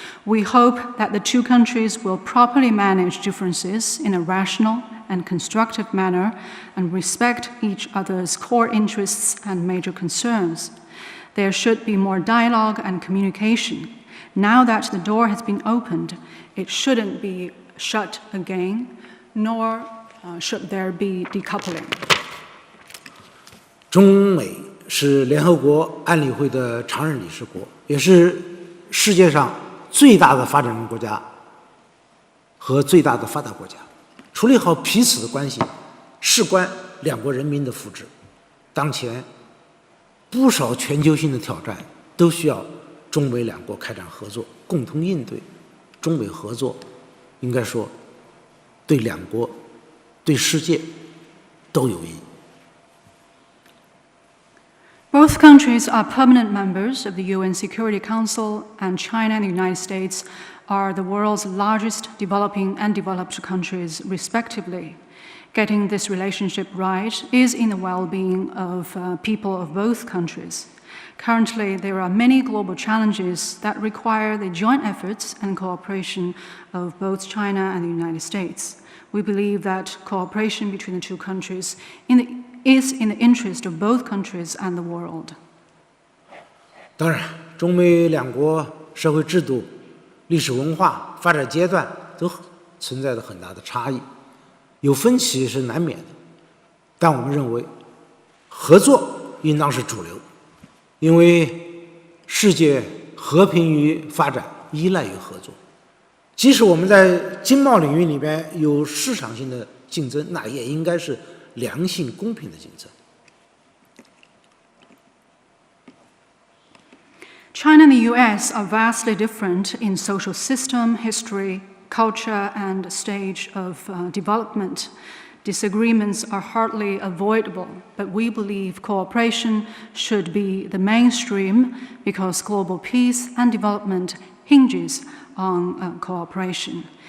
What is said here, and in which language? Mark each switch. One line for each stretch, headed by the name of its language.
English: We hope that the two countries will properly manage differences in a rational and constructive manner and respect each other's core interests and major concerns. There should be more dialogue and communication. Now that the door has been opened, it shouldn't be shut again, nor should there be decoupling.
Chinese: 中美是联合国安理会的常任理事国，也是世界上最大的发展中国家和最大的发达国家。处理好彼此的关系，事关两国人民的福祉。当前不少全球性的挑战都需要中美两国开展合作，共同应对。中美合作，应该说对两国、对世界都有益。
English: Both countries are permanent members of the UN Security Council, and China and the United States are the world's largest developing and developed countries, respectively. Getting this relationship right is in the well-being of people of both countries. Currently, there are many global challenges that require the joint efforts and cooperation of both China and the United States. We believe that cooperation between the two countries is in the interest of both countries and the world.
Chinese: 当然，中美两国社会制度、历史文化、发展阶段都存在着很大的差异。有分歧是难免的，但我们认为合作应当是主流，因为世界和平与发展依赖于合作。即使我们在经贸领域里边有市场性的竞争，那也应该是良性公平的竞争。
English: China and the US are vastly different in social system, history, culture, and stage of development. Disagreements are hardly avoidable, but we believe cooperation should be the mainstream because global peace and development hinges on cooperation.